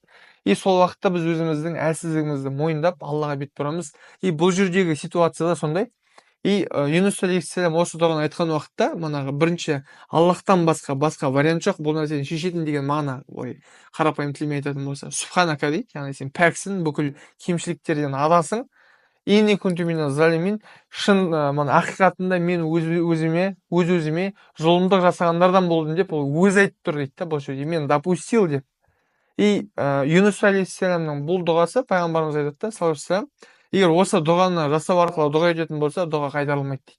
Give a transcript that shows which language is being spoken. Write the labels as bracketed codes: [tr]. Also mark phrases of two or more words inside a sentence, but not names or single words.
[kk] И сол уақытта біз өзіміздің әлсіздігімізді мойындап Аллаға бет бұрамыз. И бұл жердегі ситуацияда сондай. И Юнус алейхиссалам осы дұғаны айтқан уақытта, бірінші Аллахтан басқа вариант жоқ, бұл нәрсені шешетін деген мағына, қарапайым тілмен айтатын болса, субханака дейді, яғни сен пәксің, бүкіл кемшіліктерден адасың. [ar] إني كنت من الظالمين, [kk] шын ақиқатында мен өз-өзіме зұлымдық жасағандардан болдым деп, ол өзі айтып тұр дейді, бұл жерде мен допустил деп. И Юнус алейхиссаламның бұл дұғасы, пайғамбарымыз айтады, [ar] صلى الله عليه وسلم, [kk] егер осы дұғаны жасау арқылы дұға ететін болса, дұға қайтарылмайды дейді.